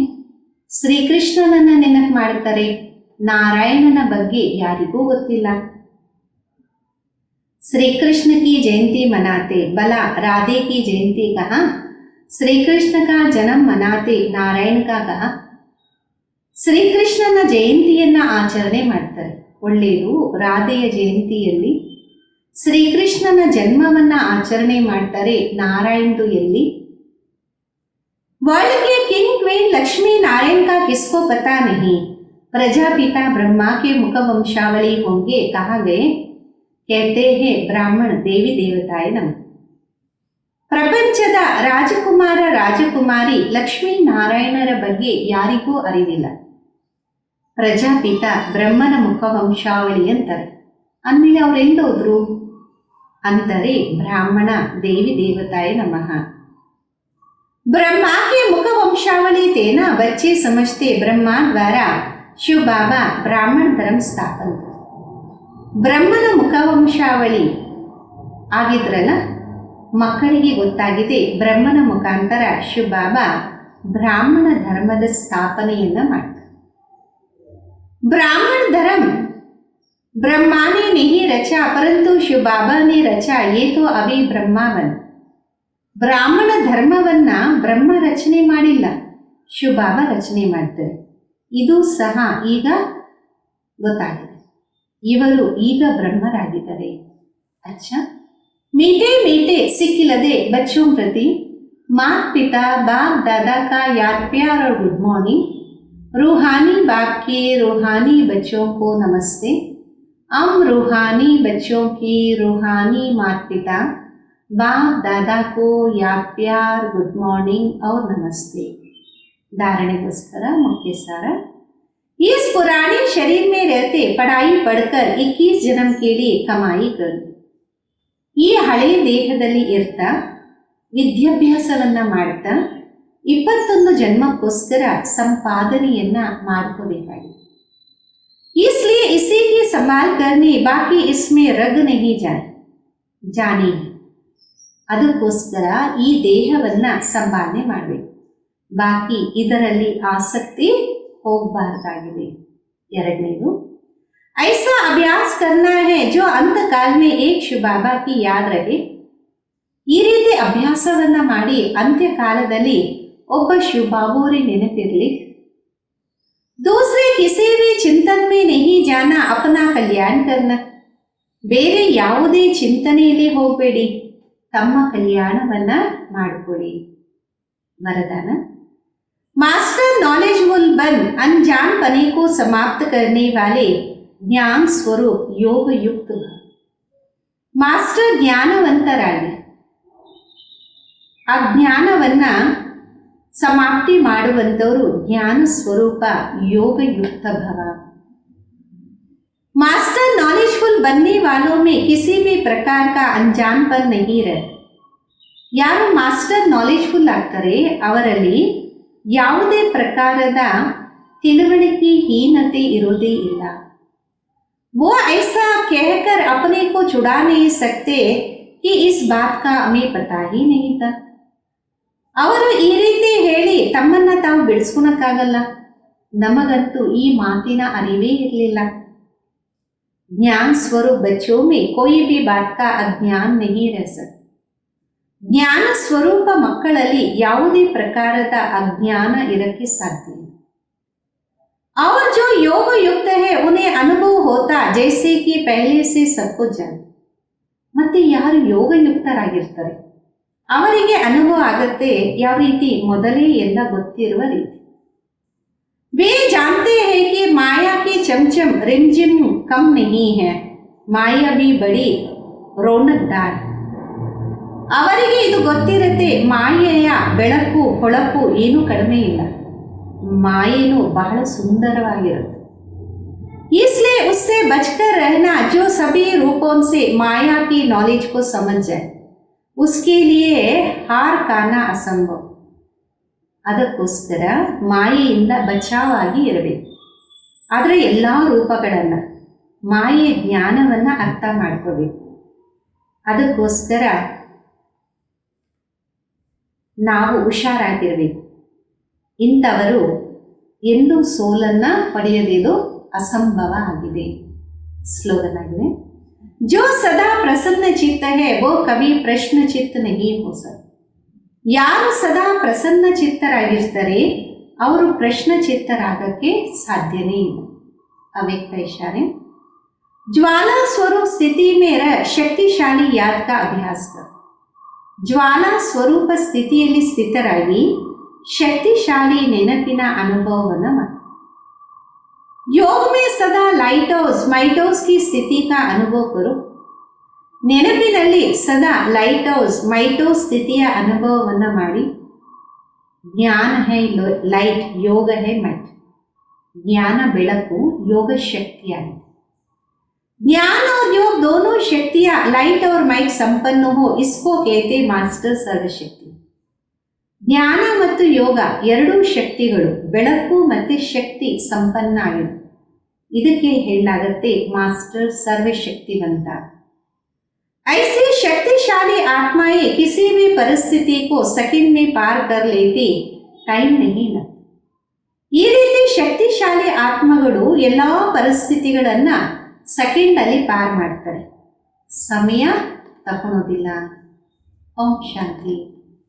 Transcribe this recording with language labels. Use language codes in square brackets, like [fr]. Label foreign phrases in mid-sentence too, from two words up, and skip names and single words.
[kn] ಶ್ರೀಕೃಷ್ಣನನ್ನ ನೆನಪು ಮಾಡ್ತಾರೆ, ನಾರಾಯಣನ ಬಗ್ಗೆ ಯಾರಿಗೂ ಗೊತ್ತಿಲ್ಲ. [hi] श्री कृष्ण की जयंती मनाते, भला राधे की जयंती कहाँ, श्री कृष्ण का जन्म मनाते, नारायण का कहाँ. [kn] ಶ್ರೀಕೃಷ್ಣನ ಜಯಂತಿಯನ್ನು ಆಚರಣೆ ಮಾಡ್ತಾರೆ, ಒಳ್ಳೆಯದು. ರಾಧೆಯ ಜಯಂತಿಯಲ್ಲಿ ಶ್ರೀಕೃಷ್ಣನ ಜನ್ಮವನ್ನು ಆಚರಣೆ ಮಾಡ್ತಾರೆ, ನಾರಾಯಣದು ಎಲ್ಲಿ. [hi] वर्ल्ड के किंग क्वीन लक्ष्मी नारायण का किसको पता नहीं, प्रजापिता ब्रह्मा के मुख वंशावली होंगे कहा गए, कहते हैं ब्राह्मण देवी देवताए नमः. [kn] ಪ್ರಪಂಚದ ರಾಜಕುಮಾರ ರಾಜಕುಮಾರಿ ಲಕ್ಷ್ಮೀ ನಾರಾಯಣರ ಬಗ್ಗೆ ಯಾರಿಗೂ ಅರಿವಿಲ್ಲ. ಪ್ರಜಾಪಿತ ಬ್ರಹ್ಮನ ಮುಖವಂಶಾವಳಿ ಅಂತಾರೆ. ಅಂದಮೇಲೆ ಅವರೆಲ್ಲೋದ್ರು ಅಂತಾರೆ, ಬ್ರಾಹ್ಮಣ ದೇವಿ ದೇವತಾಯ ನಮಃ. [hi] ब्रह्मा के मुख वंशावली तेना बच्चे समझते ब्रह्मा द्वारा शिव बाबा ब्राह्मण धर्म स्थापन. [kn] ಬ್ರಹ್ಮನ ಮುಖವಂಶಾವಳಿ ಆಗಿದ್ರಲ್ಲ, ಮಕ್ಕಳಿಗೆ ಗೊತ್ತಾಗಿದೆ ಬ್ರಹ್ಮನ ಮುಖಾಂತರ ಶಿವ ಬಾಬಾ ಬ್ರಾಹ್ಮಣ ಧರ್ಮದ ಸ್ಥಾಪನೆಯನ್ನ ಮಾಡ್ತಾರೆ. ಬ್ರಾಹ್ಮಣ ಧರ್ಮ [hi] ब्रह्मा ने नहीं रचा परंतु शिव बाबा ने रचा, ये तो अभी ब्रह्मा बन. [kn] ಬ್ರಾಹ್ಮಣ ಧರ್ಮವನ್ನ ಬ್ರಹ್ಮ ರಚನೆ ಮಾಡಿಲ್ಲ, ಶಿವ ಬಾಬಾ ರಚನೆ ಮಾಡ್ತಾರೆ. ಇದು ಸಹ ಈಗ ಗೊತ್ತಾಗಿದೆ, ಇವರು ಈಗ ಬ್ರಹ್ಮರಾಗಿದ್ದಾರೆ. [hi] अच्छा, मीठे मीठे सिक्किलदे बच्चों प्रति माता पिता बाप दादा का याद प्यार और [en] good morning. [hi] रूहानी बाप के रूहानी बच्चों को नमस्ते. हम रूहानी बच्चों की रूहानी माता पिता बाप दादा को याद प्यार [en] good morning [hi] और नमस्ते. धारणेಗೋಸ್ಕರ मुख्य सार, इस पुराने शरीर में रहते पढ़ाई पढ़कर 21 जन्म के लिए कमाई कर. [kn] ಈ ಹಳೆಯ ದೇಹದಲ್ಲಿ ಇರ್ತಾ ವಿದ್ಯಾಭ್ಯಾಸವನ್ನ ಮಾಡ್ತಾ 21 ಜನ್ಮಕ್ಕೋಸ್ಕರ ಸಂಪಾದನೆಯನ್ನ ಮಾಡ್ಕೋಬೇಕಾಗಿದೆ. [hi] इसलिए इसी की संभाल करनी, बाकी इसमें रग नहीं जानी. [kn] ಅದಕ್ಕೋಸ್ಕರ ಈ ದೇಹವನ್ನ ಸಂಪಾದನೆ ಮಾಡಬೇಕು, ಬಾಕಿ ಇದರಲ್ಲಿ ಆಸಕ್ತಿ ಹೋಗಬಾರ್ದಾಗಿದೆ. ಎರಡನೇದು, [hi] ऐसा अभ्यास करना है जो अंत काल में एक शिव बाबा की याद रहे. [kn] ಈ ರೀತಿ ಅಭ್ಯಾಸವನ್ನ ಮಾಡಿ ಅಂತ್ಯಕಾಲದಲ್ಲಿ ಒಬ್ಬ ಶಿವ ಬಾಬುವರೇ ನೆನಪಿರಲಿ. [hi] दूसरे किसी भी चिंतन में नहीं जाना, अपना कल्याण करना. [kn] ಬೇರೆ ಯಾವುದೇ ಚಿಂತನೆಯಲ್ಲಿ ಹೋಗಬೇಡಿ, ತಮ್ಮ ಕಲ್ಯಾಣವನ್ನ ಮಾಡಿಕೊಳ್ಳಿ. [hi] वरदान, [en] master knowledgeful [hi] बन अनजान पने को समाप्त करने वाले ज्ञान स्वरूप योग युक्त. [kn] ಮಾಸ್ಟರ್ ಜ್ಞಾನವಂತರಾಗಿ ಅಜ್ಞಾನವನ್ನ ಸಮಾಪ್ತಿ ಮಾಡುವಂತವರು ಜ್ಞಾನ ಸ್ವರೂಪ ಯೋಗಯುಕ್ತ ಭವ. [en] master knowledgeful [hi] बनने वालों में किसी भी प्रकार का अनजानपन नहीं रहता. [kn] ಯಾರು [en] master knowledgeful [kn] ಆಗ್ತಾರೆ ಅವರಲ್ಲಿ ಯಾವುದೇ ಪ್ರಕಾರದ ತಿಳುವಳಿಕೆ ಹೀನತೆ ಇರೋದೇ ಇಲ್ಲ. [hi] वो ऐसा कहकर अपने को छुड़ा नहीं सकते कि इस बात का हमें पता ही नहीं था. [kn] ಅವರು ಈ ರೀತಿ ಹೇಳಿ ತಮ್ಮನ್ನ ತಾವು ಬಿಡಿಸ್ಕೊಳಕ್ಕಾಗಲ್ಲ, ನಮಗಂತೂ ಈ ಮಾತಿನ ಅರಿವೇ ಇರಲಿಲ್ಲ. [hi] ज्ञान स्वरूप बच्चों में कोई भी बात का अज्ञान नहीं रह सकता. [kn] ಜ್ಞಾನ ಸ್ವರೂಪ ಮಕ್ಕಳಲ್ಲಿ ಯಾವುದೇ ಪ್ರಕಾರದ ಅಜ್ಞಾನ ಇರಕ್ಕೆ ಸಾಧ್ಯ ಇಲ್ಲ. [hi] और जो योग युक्त है उन्हें अनुभव होता जैसे कि पहले से सब कुछ जानते. [kn] ಮತ್ತೆ ಯಾರು ಯೋಗಯುಕ್ತರಾಗಿರ್ತಾರೆ ಅವರಿಗೆ ಅನುಭವ ಆಗುತ್ತೆ ಯಾವ ರೀತಿ, ಮೊದಲೇ ಎಲ್ಲ ಗೊತ್ತಿರುವ ರೀತಿ. [hi] वे जानते हैं कि माया की चमचम रिमझिम कम नहीं है, माया भी बड़ी रौनकदार. [kn] ಅವರಿಗೆ ಇದು ಗೊತ್ತಿರುತ್ತೆ, ಮಾಯೆಯ ಬೆಳಕು ಹೊಳಪು ಏನೂ ಕಡಿಮೆ ಇಲ್ಲ, ಮಾಯೆನೂ ಬಹಳ ಸುಂದರವಾಗಿರುತ್ತೆ. [hi] इसलिए उससे बचकर रहना जो सभी रूपों से माया की नॉलेज को समझ जाए, उसके लिए हार काना असंभव. [kn] ಅದಕ್ಕೋಸ್ಕರ ಮಾಯೆಯಿಂದ ಬಚಾವಾಗಿ ಇರಬೇಕು. ಆದರೆ ಎಲ್ಲ ರೂಪಗಳನ್ನು, ಮಾಯೆ ಜ್ಞಾನವನ್ನು ಅರ್ಥ ಮಾಡ್ಕೋಬೇಕು. ಅದಕ್ಕೋಸ್ಕರ ನಾವು ಹುಷಾರಾಗಿರಬೇಕು. ಇಂಥವರು ಎಂದೂ ಸೋಲನ್ನು ಪಡೆಯದೇದು असंभव आಗಿದೆ. [hi] स्लोगन आಗಿದೆ, जो सदा प्रसन्न चित्त है वो कभी प्रश्न चित्त नहीं हो सकता. [kn] ಯಾರು ಸದಾ ಪ್ರಸನ್ನ ಚಿತ್ತರಾಗಿರ್ತಾರೆ ಅವರು ಪ್ರಶ್ನ ಚಿತ್ತರಾಗಕ್ಕೆ ಸಾಧ್ಯನೇ ಇಲ್ಲ. ಅವ್ಯಕ್ತ ಇಶಾರೆ. [hi] ज्वाला स्वरूप स्थिति में रह शक्तिशाली याद का अभ्यास कर. [kn] ಜ್ವಾಲಾ ಸ್ವರೂಪ ಸ್ಥಿತಿಯಲ್ಲಿ ಸ್ಥಿತರಾಗಿ ಶಕ್ತಿಶಾಲಿ ನೆನಪಿನ ಅನುಭವವನ್ನು ಮಾಡಿ. [hi] योग में सदा [en] light house might house [hi] की स्थिति का अनुभव करो. [kn] ನೆನಪಿನಲ್ಲಿ ಸದಾ [en] light house might house [kn] ಸ್ಥಿತಿಯ ಅನುಭವವನ್ನು ಮಾಡಿ. [hi] ज्ञान है लाइट, योग है माइट. [kn] ಜ್ಞಾನ ಬೆಳಕು, ಯೋಗ ಶಕ್ತಿಯಾಗಿದೆ. [hi] ज्ञान और योग दोनों शक्तियाँ लाइट और माइट संपन्न हो, इसको कहते मास्टर सर्वशक्ति. [kn] ಜ್ಞಾನ ಮತ್ತು ಯೋಗ ಎರಡೂ ಶಕ್ತಿಗಳು ಬೆಳಕು ಮತ್ತು ಶಕ್ತಿ ಸಂಪನ್ನ ಆಗಿದೆ. ಇದಕ್ಕೆ ಹೇಳಲಾಗತ್ತೆ ಮಾಸ್ಟರ್ ಸರ್ವಶಕ್ತಿವಂತ. [hi] ऐसी शक्तिशाली आत्माएं किसी भी परिस्थिति को सेकंड में पार कर लेती, टाइम नहीं लगता. [kn] ಈ ರೀತಿ ಶಕ್ತಿಶಾಲಿ ಆತ್ಮಗಳು ಎಲ್ಲ ಪರಿಸ್ಥಿತಿಗಳನ್ನು ಸೆಕೆಂಡಲ್ಲಿ ಪಾರ್ ಮಾಡ್ತಾರೆ, ಸಮಯ ತಗೊಳ್ಳೋದಿಲ್ಲ. ಓಂ ಶಾಂತಿ.